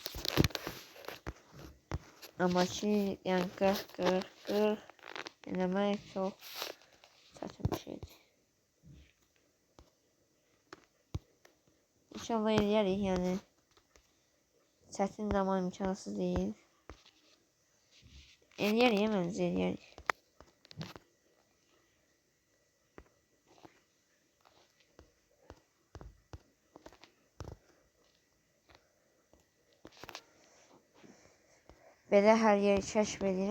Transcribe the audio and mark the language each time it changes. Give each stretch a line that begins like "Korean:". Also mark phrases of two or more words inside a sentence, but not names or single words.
Turkish: Ama ki yani 40 denemek çok çetin bir şeydi.
Azerbaijani: İnşallah eləyərik yani.
Turkish: Çetin de ama imkansız değil.
Azerbaijani: Eləyərik məncə eləyərik. Belə hər yeri kəşf edirəm.